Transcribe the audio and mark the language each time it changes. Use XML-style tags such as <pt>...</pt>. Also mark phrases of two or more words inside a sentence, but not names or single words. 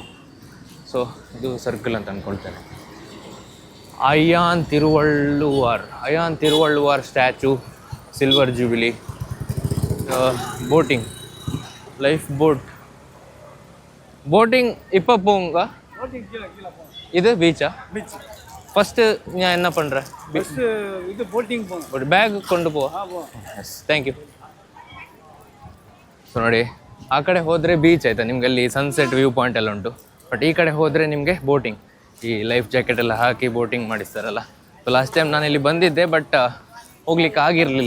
<kn>ಸೊ ಇದು ಸರ್ಕಲ್ ಅಂತ ಅಂದ್ಕೊಳ್ತೇನೆ.</kn> <ta>ಅಯ್ಯಾನ್ ತಿರುವಳ್ಳುವಾರ್ ಸ್ಟ್ಯಾಚು, ಸಿಲ್ವರ್ ಜೂಬಿಲಿ, ಬೋಟಿಂಗ್,</ta> <en>life boating</en> <ta>ಇಪ್ಪ போங்க. இது பீச்சா?</ta> <en>beach first</en> <ta>நான் என்ன பண்றேன்? ஃபர்ஸ்ட் இது போட்டிங் போணும். ஒரு பேக் கொண்டு போ.</ta> <en>yes thank you.</en> <kn>ಸೊ ನೋಡಿ, ಆ ಕಡೆ ಹೋದರೆ ಬೀಚ್ ಆಯಿತಾ, ನಿಮ್ಗೆ ಅಲ್ಲಿ</kn> <en>sunset view point</en> <kn>ಎಲ್ಲ ಉಂಟು. ಬಟ್ ಈ ಕಡೆ ಹೋದರೆ ನಿಮಗೆ ಬೋಟಿಂಗ್, ಈ</kn> <en>life jacket</en> <kn>ಎಲ್ಲ ಹಾಕಿ ಬೋಟಿಂಗ್ ಮಾಡಿಸ್ತಾರಲ್ಲ.</kn> <en>so last time</en> <kn>ನಾನು ಇಲ್ಲಿ ಬಂದಿದ್ದೆ, ಬಟ್ ಹೋಗ್ಲಿಕ್ಕೆ ಆಗಿರಲಿಲ್ಲ.</kn>